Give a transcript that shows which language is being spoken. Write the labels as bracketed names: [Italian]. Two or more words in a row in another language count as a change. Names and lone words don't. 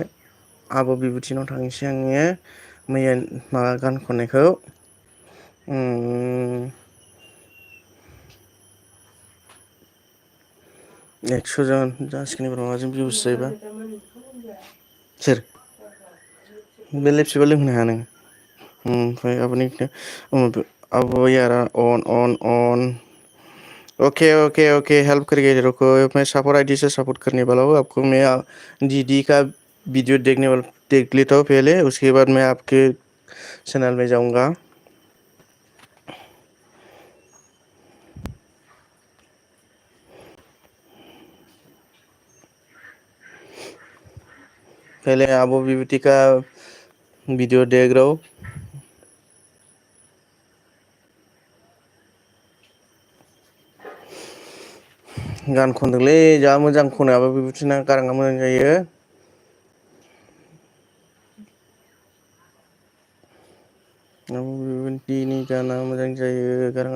[Bodo] आब' बिबुथिनाव थांनोसै आङो मैया माबा गान खननायखौ 100 जन जासिगोन एबार माबाजों भिउस जायोबा। सोर बे लेपसिबा लोंहोनो हाया नों। ओमफ्राय आब'नि अब यारा अन [Hindi] ओके ओके ओके हेल्प करिए रुको मैं सपोर्ट आईडी से सपोर्ट करने वाला हूँ आपको। मैं दीदी का वीडियो देख लेता हूँ पहले, उसके बाद मैं आपके चैनल में जाऊँगा। पहले आबो विभूति का वीडियो देख रहा हूँ। [Bodo] गान खनदोंलै जा मोजां खनो आबो बिबुथिना, गाराङा मोजां जायो। आबो बिबुथिनि गाना मोजां जायो गाराङा।